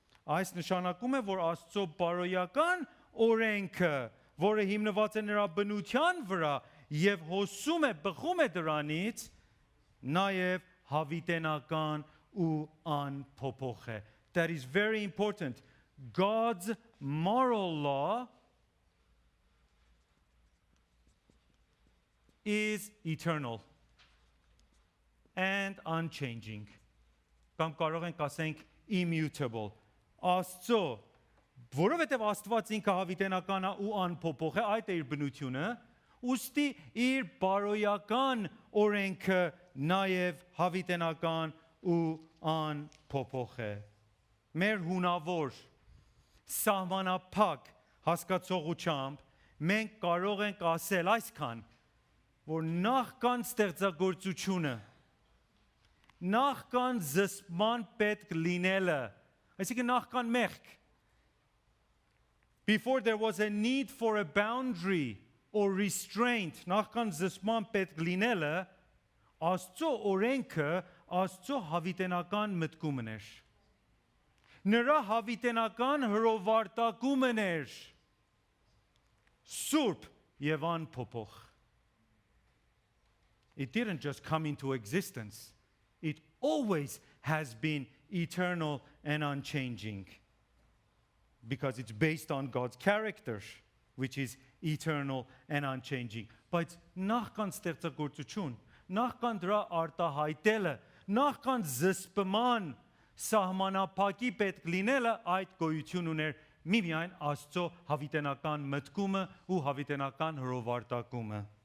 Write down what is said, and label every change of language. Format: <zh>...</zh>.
<hy>Այս նշանակում է, որ Աստծո բարոյական օրենքը, որը հիմնված է նրա բնության վրա եւ հոսում է, բխում է դրանից, նաեւ հավիտենական ու անփոփոխ է.</hy> <en>That is very important. God's moral law is eternal and unchanging.</en> <hy>Կամ կարող ենք ասենք immutable. Աստծո, որովհետև Աստված ինքը հավիտենական է ու անփոփոխ է, այդ է իր բնությունը, ուստի իր բարոյական օրենքը նաև հավիտենական ու անփոփոխ է։ Մեր հունավոր սահմանափակ հասկացողությամբ մենք կարող ենք ասել այսքան, որ նախքան ստեղծագործությունը, նախքան զսպման պետք լինելը, այսինքն նախքան մեղք,</hy> <en>before there was a need for a boundary or restraint,</en> <hy>նախքան զսպման պետք լինելը, Աստծո օրենքը Աստծո հավիտենական մտքումն էր։ Նրա հավիտենական հրովարտակումն էր սուրբ եւ անփոփոխ։</hy> <en>It didn't just come into existence. It always has been eternal and unchanging because it's based on God's character, which is eternal and unchanging.</en> <hy>Բայց նախքան ստեղծագործություն, նախքան դրա արտահայտելը, նախքան զսպման սահմանափակի պետք լինելը այդ գոյություն ուներ միայն Աստծո հավիտենական մտքումը ու հավիտենական հրովարտակումը։</hy>